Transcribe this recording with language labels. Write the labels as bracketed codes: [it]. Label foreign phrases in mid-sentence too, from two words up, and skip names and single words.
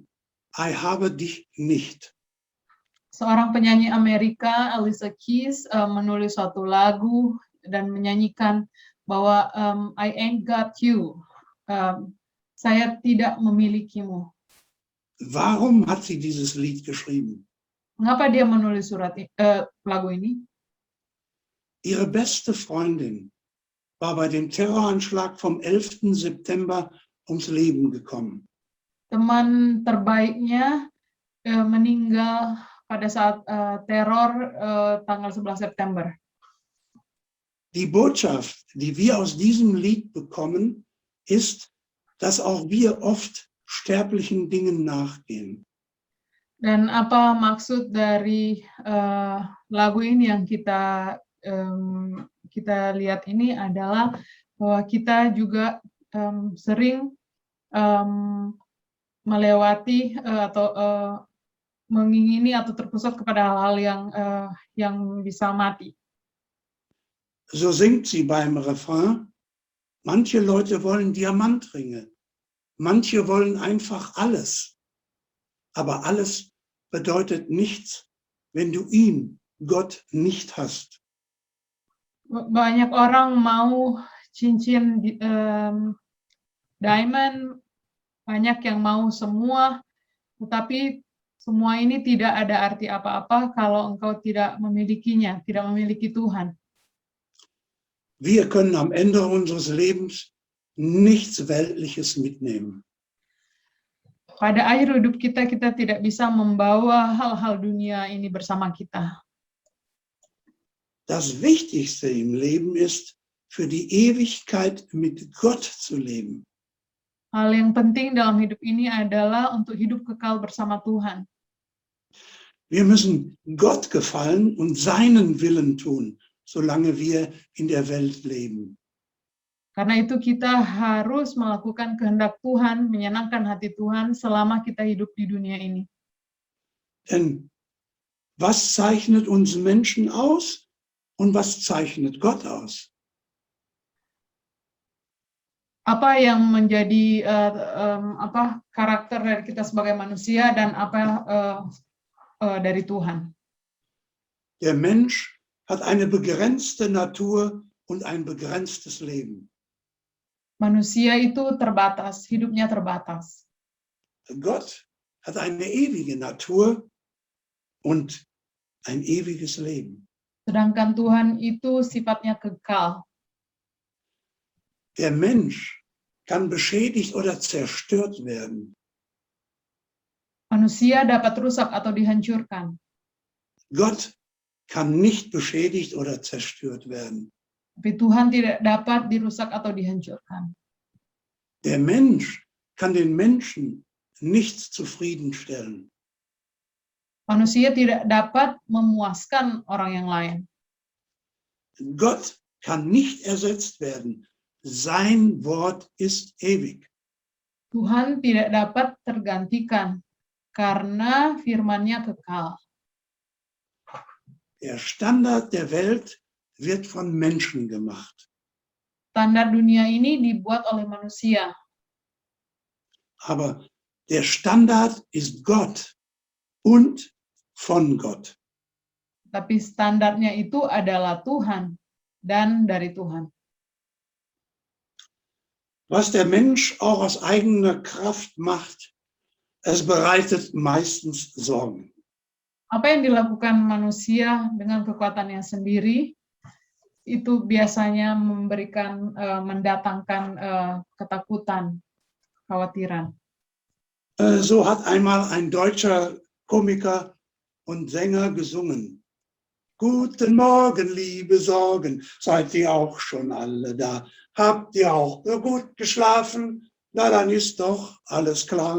[de] I habe dich nicht. [id] Seorang penyanyi Amerika, Alicia Keys, menulis suatu lagu dan menyanyikan bahwa [en] I ain't got you. [id] Saya tidak memilikimu. [de] Warum hat sie dieses Lied geschrieben? [id] Mengapa dia menulis lagu ini? [de] Ihre beste Freundin war bei dem Terroranschlag vom 11. September ums Leben gekommen. [id] Teman terbaiknya meninggal pada saat teror tanggal 11 September. [de] Die Botschaft, die wir aus diesem Lied bekommen, ist, dass auch wir oft sterblichen Dingen nachgehen. [id] Dan apa maksud dari lagu ini yang kita lihat ini adalah bahwa kita juga sering melewati atau mengingini atau terpusat kepada hal-hal yang bisa mati. [de] So singt sie beim Refrain, manche Leute wollen Diamantringe, manche wollen einfach alles. Aber alles bedeutet nichts, wenn du ihn, Gott, nicht hast. [id] Banyak orang mau cincin diamond, banyak yang mau semua, tetapi semua ini tidak ada arti apa-apa kalau engkau tidak memilikinya, tidak memiliki Tuhan. [de] wir können am Ende unseres Lebens nichts Weltliches mitnehmen. [id] Pada akhir hidup kita, kita tidak bisa membawa hal-hal dunia ini bersama kita. [de] Das Wichtigste im Leben ist, für die Ewigkeit mit Gott zu leben. [id] Hal yang penting dalam hidup ini adalah untuk hidup kekal bersama Tuhan. [de] Wir müssen Gott gefallen und seinen Willen tun, solange wir in der Welt leben. [id] Karena itu kita harus melakukan kehendak Tuhan, menyenangkan hati Tuhan selama kita hidup di dunia ini. [de] Denn was zeichnet uns Menschen aus und was zeichnet Gott aus? [id] Apa yang menjadi karakter dari kita sebagai manusia dan apa dari Tuhan? [de] Der Mensch hat eine begrenzte Natur und ein begrenztes Leben. [id] Manusia itu terbatas, hidupnya terbatas. [de] Gott hat eine ewige Natur und ein ewiges Leben. [id] Sedangkan Tuhan itu sifatnya kekal. [de] Der Mensch kann beschädigt oder zerstört werden. [id] Manusia dapat rusak atau dihancurkan. [de] Gott kann nicht beschädigt oder zerstört werden. [id] Tapi Tuhan tidak dapat dirusak atau dihancurkan. [de] Der Mensch kann den Menschen nicht zufriedenstellen. [id] Manusia tidak dapat memuaskan orang yang lain. [de] Gott kann nicht ersetzt werden. Sein Wort ist ewig. [id] Tuhan tidak dapat tergantikan karena firman-Nya kekal. [de] Der Standard der Welt wird von Menschen gemacht. [id] Standar dunia ini dibuat oleh manusia, [de] Aber der Standard ist Gott und von Gott. [id] tapi standarnya itu adalah Tuhan dan dari Tuhan. [de] Was der Mensch auch aus eigener Kraft macht, es bereitet meistens Sorgen. [id] Apa yang dilakukan manusia dengan kekuatannya sendiri, itu biasanya mendatangkan ketakutan, kekhawatiran. [de] So hat einmal ein deutscher Komiker und Sänger gesungen. Guten Morgen, liebe Sorgen, seid ihr auch schon alle da? Habt ihr auch gut geschlafen? Na, dann ist doch alles klar.